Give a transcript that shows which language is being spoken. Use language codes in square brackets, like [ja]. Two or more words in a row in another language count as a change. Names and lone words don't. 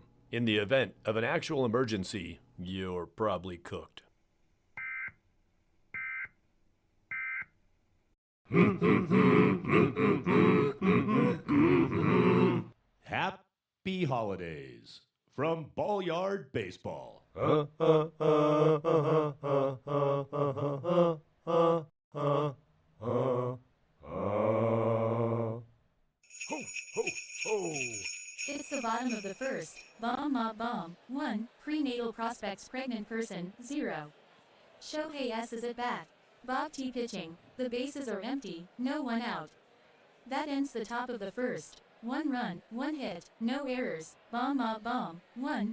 [en] In the event of an actual emergency, you're probably cooked. Happy holidays from Ballyard Baseball. Ho, ho, ho! It's the bottom of the first. BombMob bomb. 1. Pre-Natal Prospects pregnant person. 0. Shohei S is at bat. Bob T pitching. The bases are empty, no one out. That ends the top of the first. 1 run, 1 hit, no errors. BombMob bomb. 1.